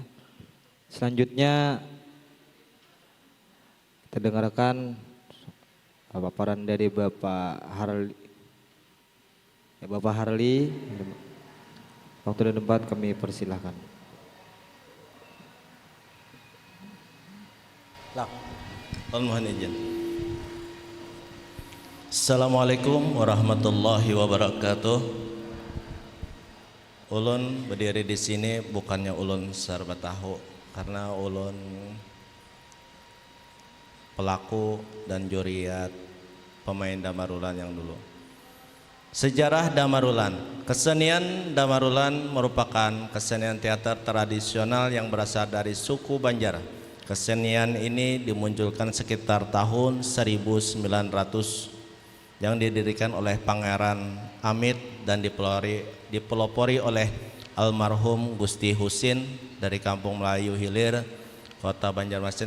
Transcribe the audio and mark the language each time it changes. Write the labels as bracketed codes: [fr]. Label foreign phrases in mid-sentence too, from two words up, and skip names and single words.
[id] Selanjutnya kita dengarkan paparan dari Bapak Harli. Waktu dan tempat kami persilahkan. Mohon izin. [ar] السلام عليكم ورحمة الله وبركاته. [bjn] Ulun berdiri di sini bukannya ulun serba tahu, karena ulun pelaku dan juriat pemain Damarulan yang dulu. [id] Sejarah Damarulan. Kesenian Damarulan merupakan kesenian teater tradisional yang berasal dari suku Banjar. Kesenian ini dimunculkan sekitar tahun 1900 yang didirikan oleh Pangeran Amit dan dipelopori oleh almarhum Gusti Husin dari Kampung Melayu Hilir, Kota Banjarmasin.